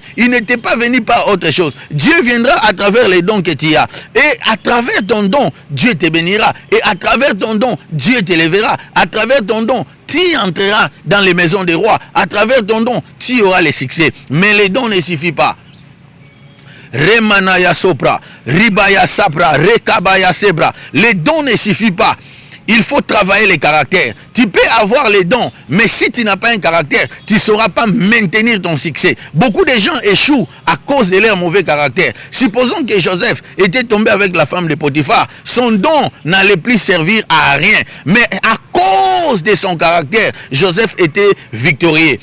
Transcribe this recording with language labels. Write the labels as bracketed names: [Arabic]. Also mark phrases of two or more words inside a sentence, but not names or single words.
[French] Il n'était pas venu par autre chose. Dieu viendra à travers les dons que tu as. Et à travers ton don, Dieu te bénira. Et à travers ton don, Dieu t'élèvera. À travers ton don, tu entreras dans les maisons des rois. À travers ton don, tu auras le succès. Mais les dons ne suffisent pas. Remanaya sopra, ribaya sapra, rekabaya sebra. Les dons ne suffisent pas. Il faut travailler les caractères. Tu peux avoir les dons, mais si tu n'as pas un caractère, tu ne sauras pas maintenir ton succès. Beaucoup de gens échouent à cause de leur mauvais caractère. Supposons que Joseph était tombé avec la femme de Potiphar. Son don n'allait plus servir à rien. Mais à cause de son caractère, Joseph était victorieux.